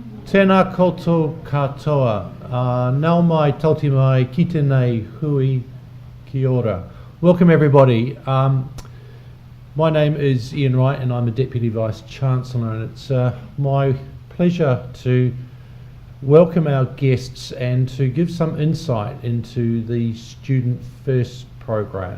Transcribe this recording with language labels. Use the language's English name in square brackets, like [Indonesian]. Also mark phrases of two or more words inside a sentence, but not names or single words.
[Māori] Tēnā koutou katoa. Nau mai, tauti mai, ki tēnei hui, kia ora. [English] Welcome everybody. My name is Ian Wright and I'm a Deputy Vice Chancellor, and it's my pleasure to welcome our guests and to give some insight into the Student First program.